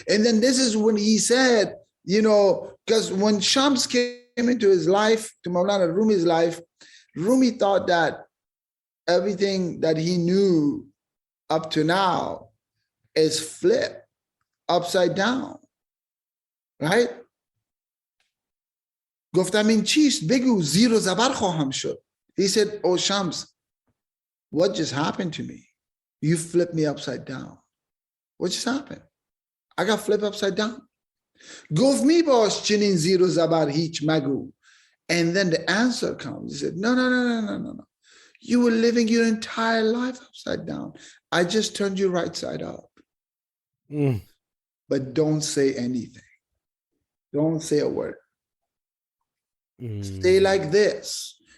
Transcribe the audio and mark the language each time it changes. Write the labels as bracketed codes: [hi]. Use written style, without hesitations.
[en] And then this is when he said, because when Shams came into his life, to Mawlana Rumi's life, Rumi thought that everything that he knew up to now is flipped upside down. Right? [fa] گفتم این چیست بگو زیر و زبر خواهم شد. [en] He said, oh Shams, what just happened to me? You flipped me upside down. What just happened? I got flipped upside down. [fa] گفت می باش چنین زیر و زبر هیچ مگو. [en] And then the answer comes. He said, no. You were living your entire life upside down. I just turned you right side up. Mm. But don't say anything. Don't say a word. Stay like this.